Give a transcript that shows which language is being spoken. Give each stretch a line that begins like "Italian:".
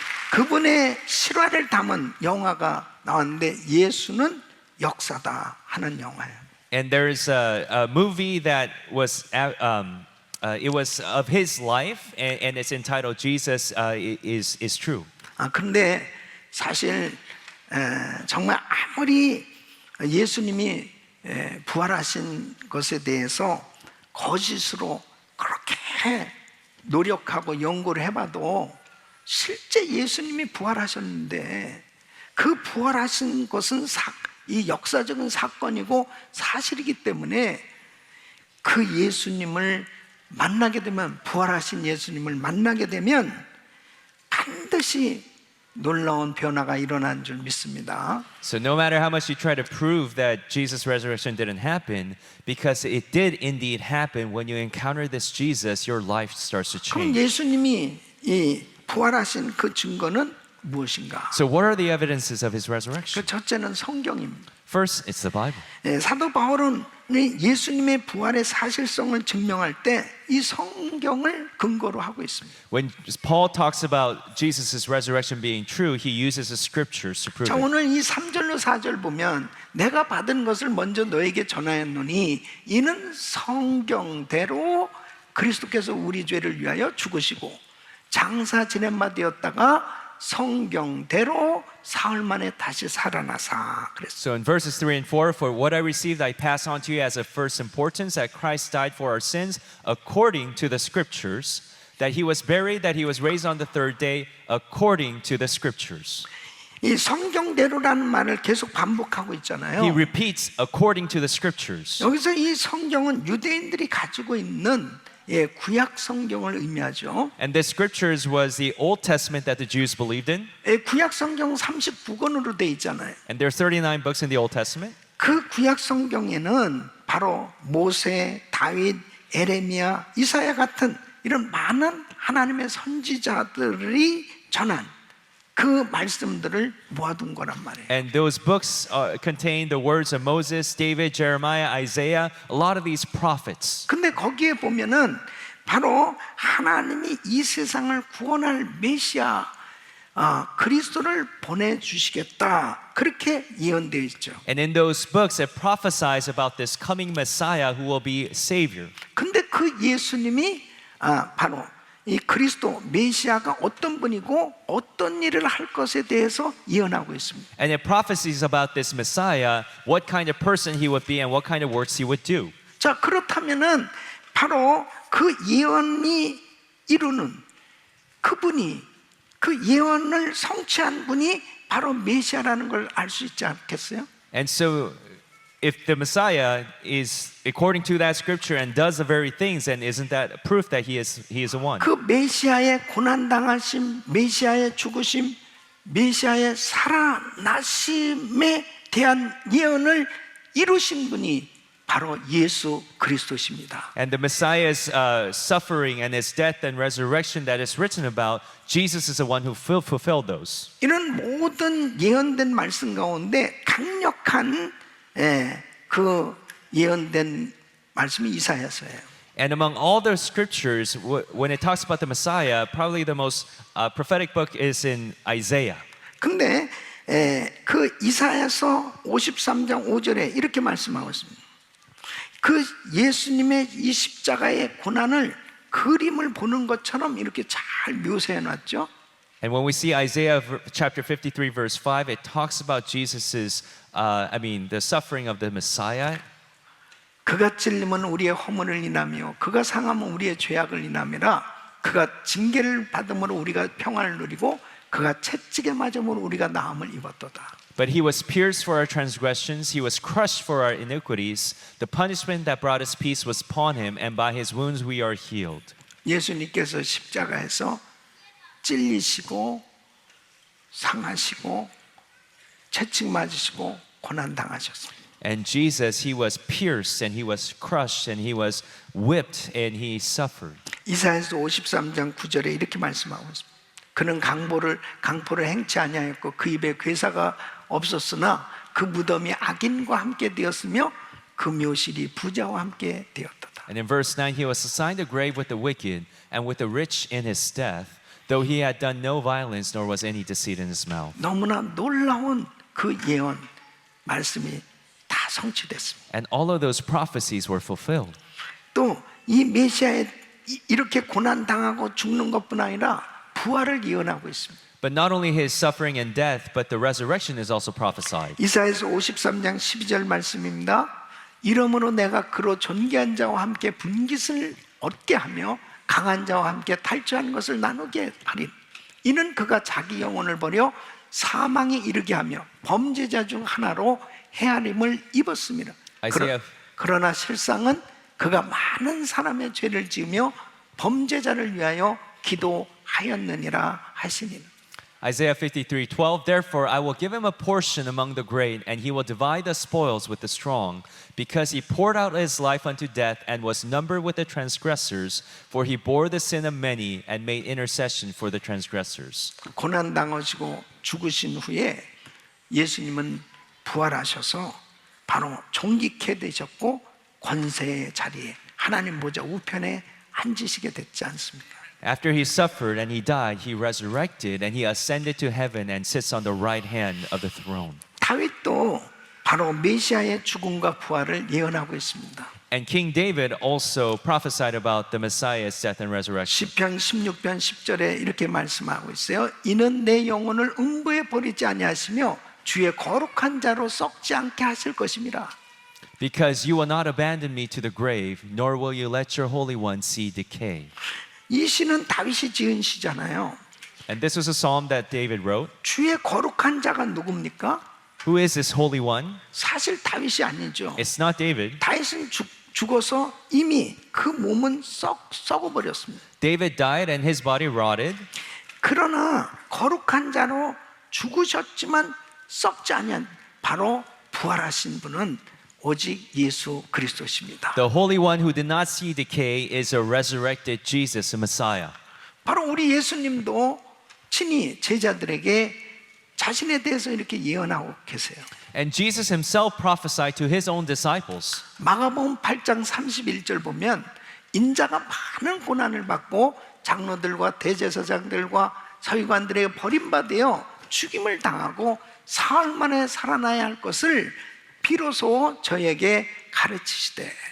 Korean: 그분의 실화를 담은 영화가 나왔는데 예수는 역사다 하는 영화예요.
English: And there's a movie that was it was of his life, and it's entitled Jesus is True.
Korean: 그런데 사실 정말 아무리 예수님이 부활하신 것에 대해서 거짓으로 그렇게 노력하고 연구를 해봐도 실제 예수님이 부활하셨는데 그 부활하신 것은 이 역사적인 사건이고 사실이기 때문에 그 예수님을 만나게 되면, 부활하신 예수님을 만나게 되면 반드시 놀라운 변화가 일어난 줄 믿습니다.
English: So no matter how much you try to prove that Jesus' resurrection didn't happen, because it did indeed happen, when you encounter this Jesus, your life starts to
Korean: 그럼
English: change.
Korean: 예수님이 이 부활하신 그 증거는 무엇인가?
English: So what are the evidences of his resurrection?
Korean: 그 첫째는 성경입니다.
English: First, it's the Bible.
Korean: 사도 바울은 예수님의 부활의 사실성을 증명할 때 이 성경을 근거로 하고 있습니다.
English: When Paul talks about Jesus' resurrection being true, he uses the scriptures to prove
Korean: 자,
English: it.
Korean: 오늘 이 3절로 4절 보면 내가 받은 것을 먼저 너에게 전하였노니 이는 성경대로 그리스도께서 우리 죄를 위하여 죽으시고 장사 지낸 바 되었다가 성경대로 사흘 만에 다시 살아나사 그랬어요.
English: So in verses 3 and 4, for what I received I pass on to you as of first importance, that Christ died for our sins according to the scriptures, that he was buried, that he was raised on the third day according to the scriptures.
Korean: 이 성경대로라는 말을 계속 반복하고
English: He
Korean: 있잖아요.
English: repeats according to the scriptures.
Korean: 여기서 이 성경은 유대인들이 가지고 있는 구약 성경을 의미하죠.
English: And this scriptures was the Old Testament that the Jews believed in.
Korean: 구약 성경 39권으로 돼 있잖아요.
English: And there are 39 books in the Old Testament.
Korean: 그 구약 성경에는 바로 모세, 다윗, 에레미야, 이사야 같은 이런 많은 하나님의 선지자들이 전한 그 말씀들을 모아둔 거란 말이에요.
English: And those books contain the words of Moses, David, Jeremiah, Isaiah, a lot of these prophets.
Korean: 근데 거기에 보면은 바로 하나님이 이 세상을 구원할 메시아 그리스도를 보내주시겠다 그렇게 예언되어 있죠.
English: And in those books it prophesies about this coming Messiah who will be Savior.
Korean: 근데 그 예수님이 바로 이 그리스도 메시아가 어떤 분이고 어떤 일을 할 것에 대해서 예언하고 있습니다.
English: And it prophesies about this Messiah, what kind of person he would be and what kind of works he would do.
Korean: 자, 그렇다면은 바로 그 예언이 이루는 그분이 그 예언을 성취한 분이 바로 메시아라는 걸 알 수 있지 않겠어요?
English: And so if the Messiah is according to that scripture and does the very things, then isn't that proof that he is the one?
Korean: 그 메시아의 고난 당하심, 메시아의 죽으심, 메시아의 살아나심에 대한 예언을 이루신 분이 바로 예수 그리스도십니다.
English: And the Messiah's suffering and his death and resurrection that is written about, Jesus is the one who fulfilled those.
Korean: 이런 모든 예언된 말씀 가운데 강력한 그 예언된 말씀이 이사야서예요.
English: And among all the scriptures, when it talks about the Messiah, probably the most prophetic book is in Isaiah.
Korean: 근데 그 이사야서 53장 5절에 이렇게 말씀하고 있습니다. 그 예수님의 이 십자가의 고난을 그림을 보는 것처럼 이렇게 잘 묘사해 놨죠.
English: And when we see Isaiah chapter 53 verse 5, it talks about Jesus's the suffering of the Messiah.
Korean: 그가 찔림은 우리의 허물을 인하며 그가 상함은 우리의 죄악을 인함이라. 그가 징계를 받음으로 우리가 평안을 누리고 그가 채찍에 맞음으로 우리가 나음을 입었도다.
English: But he was pierced for our transgressions, he was crushed for our iniquities. The punishment that brought us peace was upon him, and by his wounds we are healed.
Korean: 예수님께서 십자가에서 찔리시고 상하시고 채찍 맞으시고 고난 당하셨습니다.
English: And Jesus, he was pierced and he was crushed and he was whipped and he suffered.
Korean: 이사야서 53장 9절에 이렇게 말씀하고 있습니다. 그는 강포를 행치 아니하였고 그 입에 괴사가 없었으나 그 무덤이 악인과 함께 되었으며 그 묘실이 부자와 함께 되었도다.
English: And in verse 9, he was assigned a grave with the wicked and with the rich in his death, though he had done no violence nor was any deceit in his mouth.
Korean: 너무나 놀라운 그 예언 말씀이 다 성취됐습니다.
English: And all of those prophecies were fulfilled.
Korean: 또 이 메시아에 이렇게 고난 당하고 죽는 것뿐 아니라 부활을 예언하고 있습니다.
English: But not only his suffering and death, but the resurrection is also prophesied.
Korean: 이사야서 53장 12절 말씀입니다. 이러므로 내가 그로 존귀한 자와 함께 분깃을 얻게 하며 강한 자와 함께 탈취하는 것을 나누게 하리. 이는 그가 자기 영혼을 버려 사망에 이르게 하며 범죄자 중 하나로 헤아림을 입었습니다.
English: Isaiah.
Korean: 그러나 실상은 그가 많은 사람의 죄를 지으며 범죄자를 위하여 기도하였느니라 하시니.
English: Isaiah 53:12. Therefore I will give him a portion among the great, and he will divide the spoils with the strong, because he poured out his life unto death and was numbered with the transgressors, for he bore the sin of many and made intercession for the transgressors.
Korean: 고난 당하시고 죽으신 후에 예수님은 부활하셔서 바로 존귀케 되셨고 권세의 자리에 하나님 보좌 우편에 앉으시게 됐지 않습니까?
English: After he suffered and he died, he resurrected and he ascended to heaven and sits on the right hand of the throne.
Korean: 다윗도 바로 메시아의 죽음과 부활을 예언하고 있습니다.
English: And King David also prophesied about the Messiah's death and resurrection.
Korean: 시편 16편 10절에 이렇게 말씀하고 있어요. 이는 내 영혼을 음부에 버리지 아니하시며 주의 거룩한 자로 썩지 않게 하실 것입니다.
English: Because you will not abandon me to the grave, nor will you let your Holy One see decay.
Korean: 이 시는 다윗이 지은 시잖아요.
English: And this was a psalm that David wrote.
Korean: 주의 거룩한 자가 누굽니까?
English: Who is this Holy One?
Korean: 사실 다윗이 아니죠.
English: It's not David.
Korean: 다윗은 죽어서 이미 그 몸은 썩어버렸습니다.
English: David died and his body rotted.
Korean: 그러나 거룩한 자로 죽으셨지만 썩지 아니한 바로 부활하신 분은 오직 예수 그리스도십니다.
English: The Holy One who did not see decay is a resurrected Jesus, the Messiah.
Korean: 바로 우리 예수님도 친히 제자들에게 자신에 대해서 이렇게 예언하고 계세요.
English: And Jesus himself prophesied to his own disciples.
Korean: 마가복음 8장 31절 보면 인자가 많은 고난을 받고 장로들과 대제사장들과 서기관들에게 버림받아 죽임을 당하고 사흘 만에 살아나야 할 것을 비로소 저에게 가르치시되.